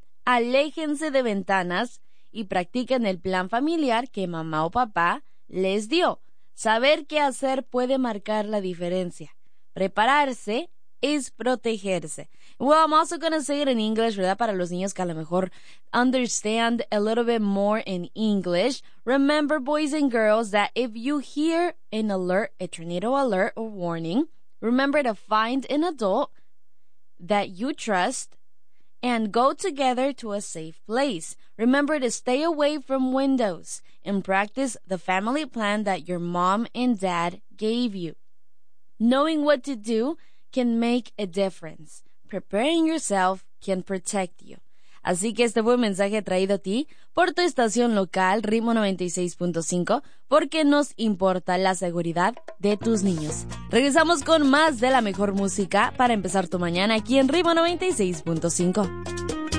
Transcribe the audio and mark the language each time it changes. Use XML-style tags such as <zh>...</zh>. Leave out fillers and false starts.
<es>Aléjense de ventanas y practiquen el plan familiar que mamá o papá les dio. Saber qué hacer puede marcar la diferencia. Prepararse es protegerse.</es> <en>Well, I'm also going to say it in English, ¿verdad?</en> <es>Para los niños que a lo mejor</es> <en>understand a little bit more in English. Remember, boys and girls, that if you hear an alert, a tornado alert or warning, remember to find an adult that you trust and go together to a safe place. Remember to stay away from windows and practice the family plan that your mom and dad gave you. Knowing what to do can make a difference. Preparing yourself can protect you.</en> <es>Así que este fue un mensaje traído a ti por tu estación local, Ritmo 96.5, porque nos importa la seguridad de tus niños. Regresamos con más de la mejor música para empezar tu mañana aquí en Ritmo 96.5.</es>